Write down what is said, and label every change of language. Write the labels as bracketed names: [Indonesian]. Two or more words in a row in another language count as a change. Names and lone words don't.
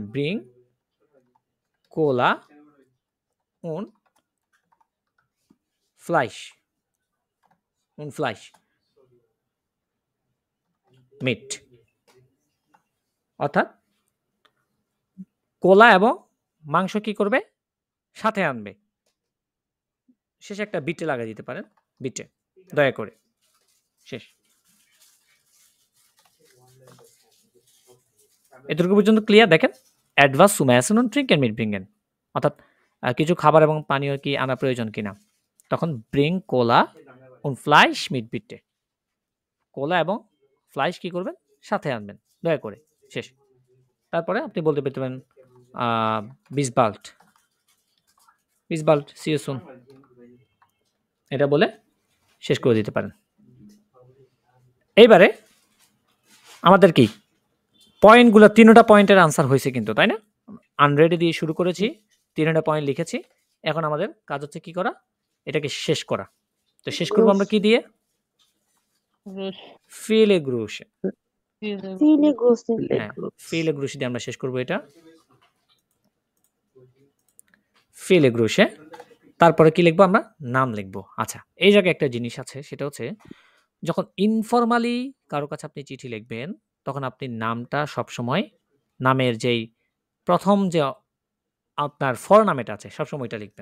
[German] bring Cola und Fleisch mit, [Bangla] অর্থাৎ কোলা এবং মাংস কি করবে, সাথে আনবে। শেষে একটা বিটে লাগাই দিতে পারেন, বিটে দয়া করে। শেষ। এতটুকু পর্যন্ত ক্লিয়ার? [German] দেখেন etwas zum Essen und Trinken mitbringen, [Bangla] অর্থাৎ কিছু খাবার এবং পানীয় কি আনা প্রয়োজন কিনা। [German] তখন bring Cola und Fleisch mit bitte, [Bangla] কোলা এবং ফ্লাইশ কি করবেন, সাথে আনবেন দয়া করে। শেষ। তারপরে আপনি বলতে পারেন [German] bis bald [English] see you soon, [Bangla] এটা বলে শেষ করে দিতে পারেন। এইবারে আমাদের কি পয়েন্টগুলো, তিনটা পয়েন্টের আনসার হয়েছে কিন্তু, তাই না? আনরেডি দিয়ে শুরু করেছি, তিনটা পয়েন্ট লিখেছি। এখন আমাদের কাজ হচ্ছে কি করা, এটাকে শেষ করা। তো শেষ করবো আমরা কি দিয়ে? [German] viele Grüße। [Bangla] হ্যাঁ, [German] viele Grüße [Bangla] দিয়ে আমরা শেষ করবো এটা। [German] viele Grüße। [Bangla] তারপরে কি লিখবো আমরা? নাম লিখবো। আচ্ছা, এই জায়গায় একটা জিনিস আছে, সেটা হচ্ছে যখন ইনফরমালি কারো কাছে আপনি চিঠি লিখবেন, তখন আপনি নামটা সবসময়, নামের যেই প্রথম যে আপনার ফরনামেটা আছে সবসময় এটা লিখবেন।